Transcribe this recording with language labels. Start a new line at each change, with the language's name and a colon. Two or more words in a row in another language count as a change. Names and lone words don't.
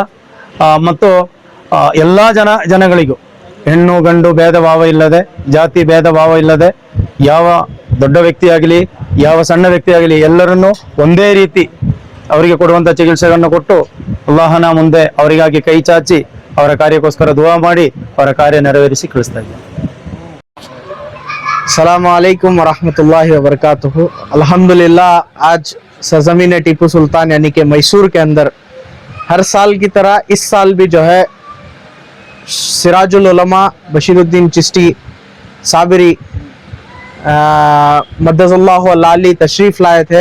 Kannada: ಮತ್ತು ಎಲ್ಲಾ ಜನಗಳಿಗೂ ಹೆಣ್ಣು ಗಂಡು ಭೇದ ಭಾವ ಇಲ್ಲದೆ, ಜಾತಿ ಭೇದ ಭಾವ ಇಲ್ಲದೆ, ಯಾವ ದೊಡ್ಡ ವ್ಯಕ್ತಿ ಆಗಲಿ, ಯಾವ ಸಣ್ಣ ವ್ಯಕ್ತಿ ಆಗಲಿ, ಎಲ್ಲರನ್ನೂ ಒಂದೇ ರೀತಿ ಅವರಿಗೆ ಕೊಡುವಂತ ಚಿಕಿತ್ಸೆಗಳನ್ನು ಕೊಟ್ಟು ಅಲ್ಲಾಹನ ಮುಂದೆ ಅವರಿಗಾಗಿ ಕೈ ಚಾಚಿ ಅವರ ಕಾರ್ಯಕ್ಕೋಸ್ಕರ ದುವಾ ಮಾಡಿ ಅವರ ಕಾರ್ಯ ನೆರವೇರಿಸಿ ಕಳಿಸ್ತಾ ಇದ್ದೇನೆ.
Arabic: السلام عليكم ورحمة الله وبركاته. अल्हम्दुलिल्लाह,
Urdu: آج سرزمین ٹیپو سلطان یعنی کہ میسور کے اندر ہر سال کی طرح اس سال بھی جو ہے سراج العلماء بشیرالدین چشتی صابری
Arabic: مدظله العالي
Urdu: تشریف لائے تھے.